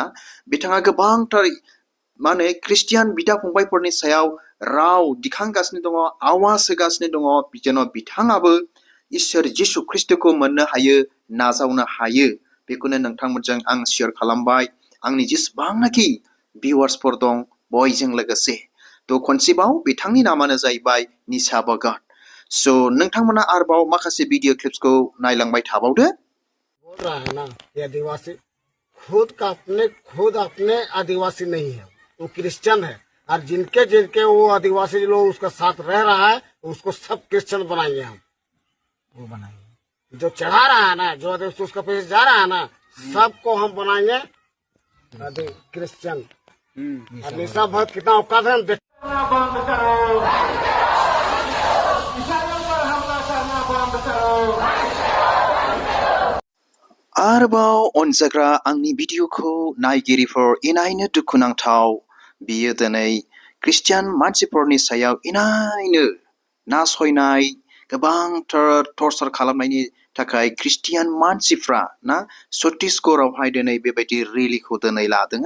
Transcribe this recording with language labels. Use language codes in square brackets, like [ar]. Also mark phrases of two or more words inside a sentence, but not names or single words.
[brx] बिथाङा गोबांथार मा होनो ख्रिस्टियान बिदा फंबायफोरनि सायाव राव दिखांगासिनो दङ आवाज होगासिनो दङ जेन' बिथाङाबो इसोर जिसु ख्रिस्टखौ मोननो हायो नाजावनो हायो। बेखौनो नोंथांमोनजों आं शेयार खालामबाय आंनि जेसेबांनाखि भिउवार्सफोर दं बयजों लोगोसे। थ' खनसेबाव बिथांनि नामानो जाहैबाय निशा भगत। स' नोंथांमोना आरोबाव माखासे भिडिअ क्लिप्सखौ नायलांबाय थाबावदो। [hi] बोल रहा है ना ये आदिवासी खुद अपने आदिवासी नहीं है, वो क्रिश्चियन है और जिनके जिनके वो आदिवासी लोग उसका साथ रह रहा है उसको सब क्रिश्चियन बनाएंगे हम। वो बनाएंगे जो चढ़ा रहा है ना जो उसका पैसे जा रहा है ना सबको हम बनाएंगे क्रिश्चियन। और निशा भगत कितना औकात है हम देख [brx] आरोबाव अनजाग्रा आंनि भिडिअखौ नायगिरिफोर इनायनो दुखुनांथाव बियो दिनै ख्रिस्टियान मानसिफोरनि सायाव इनायनो नासयनाय गोबांथार टर्चार खालामनायनि थाखाय ख्रिस्टियान मानसिफ्रा ना छत्तीसगढ़आवहाय दिनै बेबायदि रेलिखौ दिनै लादों।